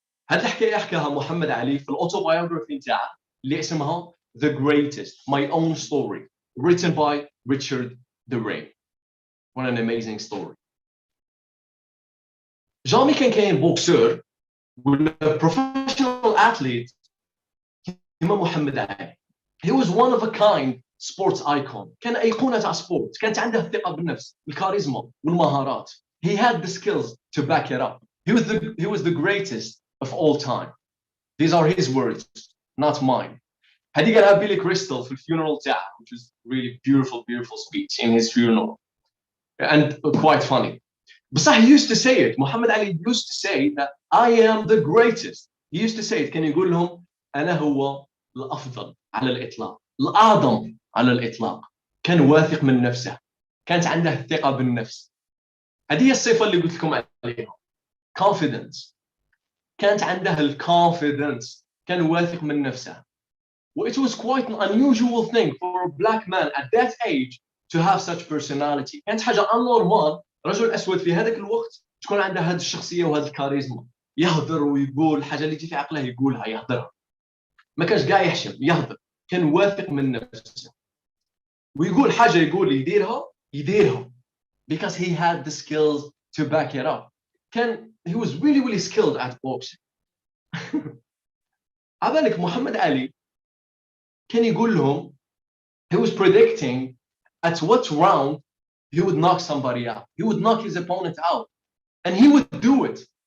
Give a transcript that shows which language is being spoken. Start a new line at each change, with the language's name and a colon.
Arabic: هذه الحكايه حكاها محمد علي في الاوتوبايوغرافي تاعه اللي اسمها The Greatest My Own Story written by Richard the Ray.
English: What an amazing story.
Arabic: جامي كان كاين بوكسور ولا بروفيشنال اثليت كيما محمد علي.
English: He was one of a kind sports icon.
Arabic: كان ايقونه تاع سبورت، كانت عنده الثقه بالنفس، الكاريزما والمهارات.
English: He had the skills to back it up. He was the greatest of all time. These are his words, not mine. هذه قالها Billy Crystal في الفيونرال تاعه, which was really beautiful speech in his funeral and quite funny. بصح he used to say it. محمد علي used to say that I am the greatest.
Arabic: He used to say it. كان يقول لهم أنا هو الأفضل على الإطلاق، الأعظم على الإطلاق. كان واثق من نفسه، كانت عنده الثقة بالنفس. هذه هي الصفة اللي قلت لكم عليها، confidence. كانت عنده الconfidence، كان واثق من نفسه.
English: It was quite an unusual thing for a black man at that age to have such personality.
Arabic: كانت حاجة unnormal رجل أسود في هذاك الوقت تكون عنده هذه الشخصية وهذه الكاريزما، يهضر ويقول الحاجة اللي تجي في عقله يقولها، يهضرها، ما كانش قاعد يحشم، يهضر، كان واثق من نفسه ويقول حاجة يقول يديرها because he had the skills to back it up.
English: he was really skilled at boxing. عبالك محمد علي كان يقول لهم he was predicting at what round he would knock somebody out. He would knock his opponent out and he would do it.